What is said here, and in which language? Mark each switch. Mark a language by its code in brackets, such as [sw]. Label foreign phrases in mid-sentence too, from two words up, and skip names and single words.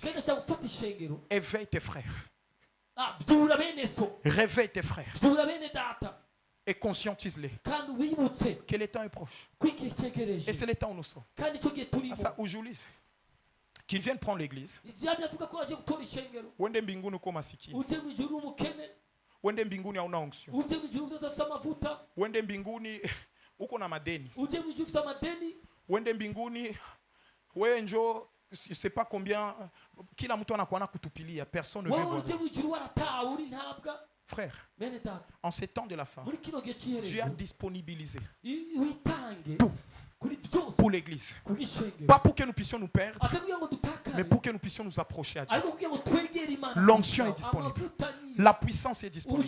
[fr] Éveille tes frères. Réveille tes frères. Et conscientise-les que le temps est proche. Et c'est le temps où nous sommes. À ça, aujourd'hui, qu'ils viennent prendre l'église. [sw] Wende mbinguni uko masikini. Wende mbinguni hauna onction. Wende mbinguni uko na madeni. Wende mbinguni wewe njo, [fr] je sais pas combien, [sw] kila mtu anakuwa kutupilia, [fr] personne ne veut voir. Frère, en ces temps de la fin, Dieu a disponibilisé tout pour l'église. Pas pour que nous puissions nous perdre, mais pour que nous puissions nous approcher à Dieu. L'onction est disponible. La puissance est disponible.